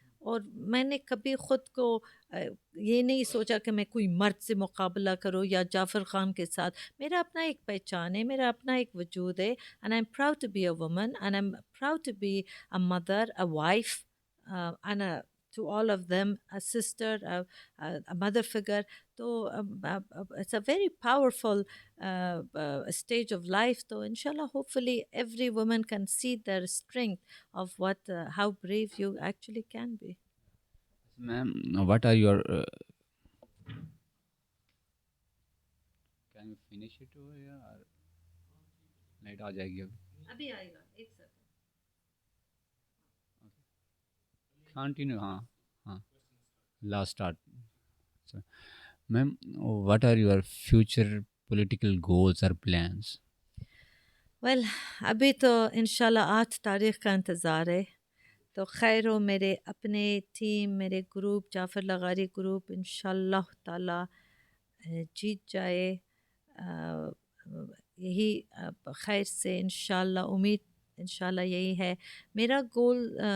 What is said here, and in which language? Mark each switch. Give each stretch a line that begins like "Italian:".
Urdu: اور میں نے کبھی خود کو یہ نہیں سوچا کہ میں کوئی مرد سے مقابلہ کروں یا جعفر خان کے ساتھ. میرا اپنا ایک پہچان ہے, میرا اپنا ایک وجود ہے,
English: And I am proud to be a woman, and I am proud to be a mother, a wife, and to all of them, a sister, a mother figure. So it's a very powerful stage of life. So inshallah, hopefully every woman can see their strength of how brave you actually can be. Ma'am, what are your can you finish it over here or later
Urdu: آ جائے گی ابھی آئے گا, ایک second.
English: Continue. ہاں last start. So, ma'am, what are your future political goals or plans?
Urdu: Well ابھی تو انشاءاللہ 8 تاریخ کا انتظار ہے. تو خیر ہو, میرے اپنے ٹیم, میرے گروپ جعفر لغاری گروپ انشاءاللہ تعالی جیت جائے. یہی خیر سے انشاءاللہ امید انشاءاللہ یہی ہے میرا گول.